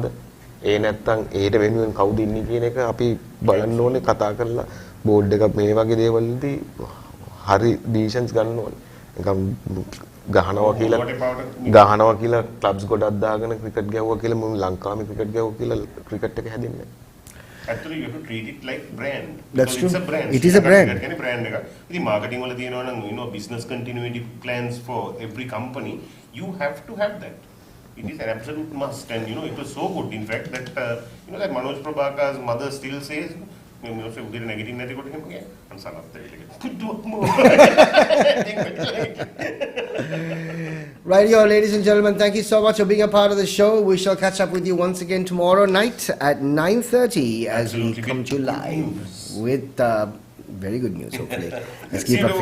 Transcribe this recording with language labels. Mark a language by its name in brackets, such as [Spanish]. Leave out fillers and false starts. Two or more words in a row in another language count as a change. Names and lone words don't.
[Sinhala] ඒ නැත්තම් ඒට වෙනුවෙන් කවුද ඉන්නේ කියන එක අපි බලන්න ඕනේ, කතා කරලා බෝඩ් එක මේ වගේ දේවල්දී හරි ඩිසිෂන්ස් ගන්න ඕනේ. නිකන් ගහනවා කියලා ක්ලබ්ස් ගොඩක් දාගෙන ක්‍රිකට් ගැහුවා කියලා මම ලංකාවේ ක්‍රිකට් ගැහුවා කියලා ක්‍රිකට් එක හැදෙන්නේ නැහැ. [English] Actually, you have to treat it like brand. That's Because true. It's a brand. It is a brand. Any brand [Sinhala] එක. ඉතින් [English] marketing [Sinhala] වල තියෙනවා නම් [English] business continuity plans for every company, you have to have that. It is an absolute must, and it was so good. In fact, that that Manoj Prabhakar's mother still says, [Sinhala] උදේට නැගිටින්න නැති කොට එහෙම කියන්නේ. අන්සනත් ඒක. පුදුම. [English] Right, yo, ladies and gentlemen, thank you so much for being a part of the show. We shall catch up with you once again tomorrow night at 9:30 as Absolutely. we come to you Good live news. with very good news, hopefully. Let's See keep you our fingers tomorrow. crossed.